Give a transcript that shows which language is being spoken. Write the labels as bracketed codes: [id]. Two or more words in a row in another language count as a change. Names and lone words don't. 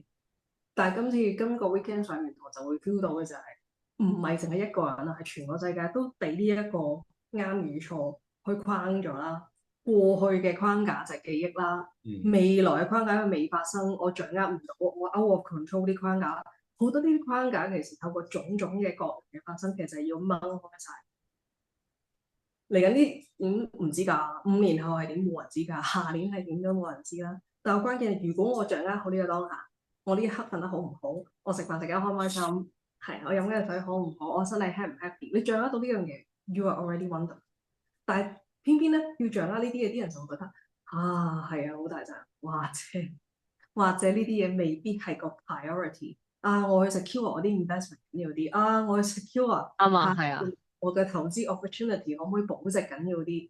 [yue] 但係今個 weekend 上完堂就會 feel 到嘅就係，唔係淨係一個人啦，係全個世界都俾呢一個啱與錯去框咗啦。過去嘅框架就係記憶啦，未來嘅框架因為未發生，我掌握唔到，我 [en] out of control [yue] 啲框架，好多呢啲框架其實透過種種嘅個人嘅發生，其實係要掹開晒。嚟緊啲唔知㗎，5年後係點冇人知㗎，下年係點都冇人知啦。但係關鍵係，如果我掌握好呢個當下，我呢一刻瞓得好唔好，我食飯食得開唔開心，係我飲嘅水好唔好，我身體 happy 唔 happy，你掌握到呢樣嘢 ， [en] you are already wonder。 [yue] 但係偏偏咧要掌握呢啲嘢，啲人就會覺得係啊，好大陣，哇正， 或者呢啲嘢未必係個 priority。我去 secure 我啲 investment 緊要啲，我去 secure 啱啊，下係啊。我嘅投資 opportunity 可唔可以保值緊要啲？